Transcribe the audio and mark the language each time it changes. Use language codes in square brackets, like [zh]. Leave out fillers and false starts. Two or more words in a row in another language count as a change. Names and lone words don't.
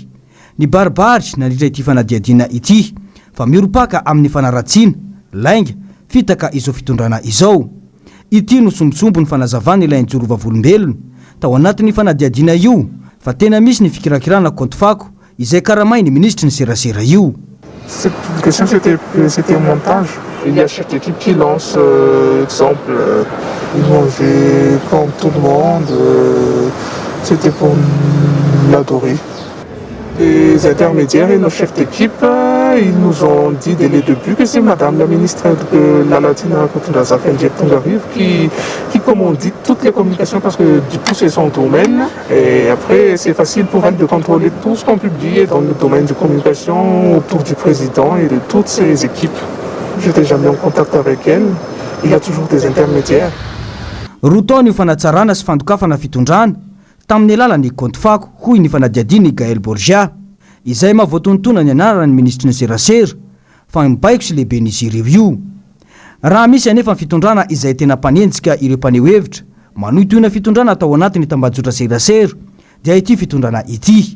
[mg] Ny baribary nandritra ity fanadihadiana ity fa miropaka amin'ny fanaratsiana lainga fitaka izao fitondrana izao. Ity no sombisombo ny fanazavana ilay njoro vavolombelona tao anatin'ny fanadihadiana io fa tena misy ny fikirakirana compte fako izay karamay ny ministra ny serasera io. [fr] Cette publication, c'était un montage. Il y a chaque équipe qui lance, exemple, ils mangeaient comme tout le monde. C'était pour l'adorer. Les intermédiaires et nos chefs d'équipe, ils nous ont dit dès le début que c'est Madame la ministre de la Latine Rakotondra Zafy Andrea Tongarivo qui commandite toutes les communications parce que du coup c'est son domaine et après c'est facile pour elle de contrôler tout ce qu'on publie dans le domaine de communication autour du président et de toutes ses équipes. J'étais jamais en contact avec elle, il y a toujours des intermédiaires. [mg] Routoni fanatsarana sy fandokafana fitondrana tamin'ny alalan'ny compte fako hoy ny fanadihadiany Gaël Borgia izay mahavoatonotona ny anarany ministra ny serasera fa mibaiko sy lehibe n'izy ireo io. Raha misy anefa ny fitondrana izay tena mpanenjika ireo mpaneho hevitra manohitoina fitondrana atao anatin'ny tambajotra serasera dia ity fitondrana ity.